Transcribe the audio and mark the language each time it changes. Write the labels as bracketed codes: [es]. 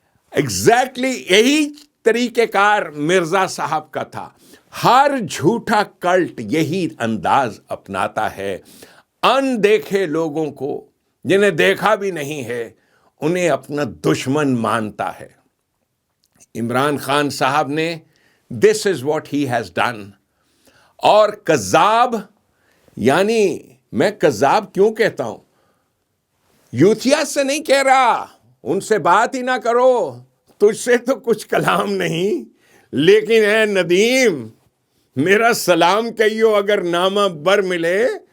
[ur] Exactly یہی طریقہ کار مرزا صاحب کا تھا. ہر جھوٹا کلٹ یہی انداز اپناتا ہے. اندیکھے لوگوں کو, جنہیں دیکھا بھی نہیں ہے, انہیں اپنا دشمن مانتا ہے. عمران خان صاحب نے [en] this is what he has done. [ur] اور کذاب, یعنی میں کذاب کیوں کہتا ہوں, یوتھیا سے نہیں کہہ رہا, ان سے بات ہی نہ کرو, تجھ سے تو کچھ کلام نہیں, لیکن اے ندیم میرا سلام کہیو اگر نامہ بر ملے.